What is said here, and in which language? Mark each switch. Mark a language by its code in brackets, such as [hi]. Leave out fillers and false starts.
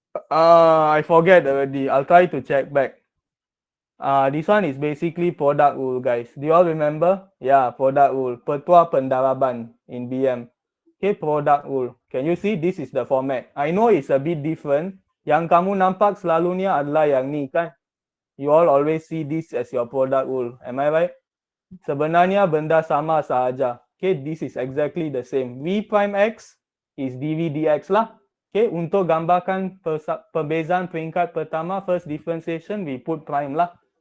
[en] I forget already. I'll try to check back. This one is basically product rule, guys. Do you all remember? Yeah, product rule. Petua pendaraban in BM. Okay, product rule. Can you see? This is the format. I know it's a bit different. [ms] Yang kamu nampak selalunya adalah yang ni kan? [en] You all always see this as your product rule. Am I right? [ms] Sebenarnya benda sama sahaja. [en] Okay, this is exactly the same. V prime X is dV dx lah. Okay, [ms] untuk gambarkan perbezaan peringkat pertama, [en] first differentiation, we put prime lah.